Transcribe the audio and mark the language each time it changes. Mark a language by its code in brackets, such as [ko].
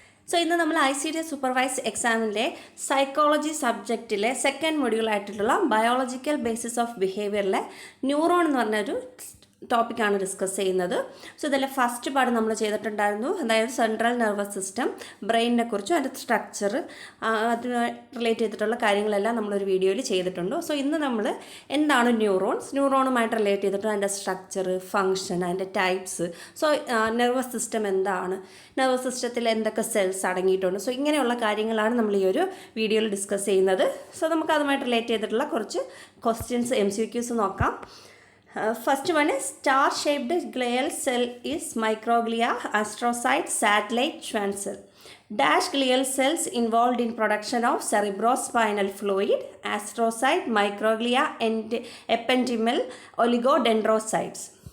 [en] So, in the Icds supervised exam, psychology subject second module biological basis of behavior neuron topic [ml] ആണ് discuss ചെയ്യുന്നത്. So ഇതിലെ first part നമ്മൾ ചെയ്തിട്ടുണ്ടായിരുന്നു, അതായത് central nervous system, ബ്രെയിനിനെ കുറിച്ചും അതിൻ്റെ സ്ട്രക്ചർ, അതിന് റിലേറ്റ് ചെയ്തിട്ടുള്ള കാര്യങ്ങളെല്ലാം നമ്മളൊരു വീഡിയോയിൽ ചെയ്തിട്ടുണ്ട്. സോ ഇന്ന് നമ്മൾ എന്താണ് ന്യൂറോണുമായിട്ട് റിലേറ്റ് ചെയ്തിട്ട് അതിൻ്റെ സ്ട്രക്ചർ, ഫങ്ഷൻ, അതിൻ്റെ ടൈപ്സ്, സോ നെർവസ് സിസ്റ്റം എന്താണ്, നെർവസ് സിസ്റ്റത്തിൽ എന്തൊക്കെ സെൽസ് അടങ്ങിയിട്ടുണ്ട്, സോ ഇങ്ങനെയുള്ള കാര്യങ്ങളാണ് നമ്മൾ ഈ ഒരു വീഡിയോയിൽ ഡിസ്കസ് ചെയ്യുന്നത്. സോ നമുക്ക് അതുമായിട്ട് റിലേറ്റ് ചെയ്തിട്ടുള്ള കുറച്ച് ക്വസ്റ്റ്യൻസ് MCQs നോക്കാം. [en] First one is star-shaped glial cell is microglia, astrocyte, satellite, Schwann cell. Dash glial cells involved in production of cerebrospinal fluid, astrocyte, microglia, and ependymal oligodendrocytes.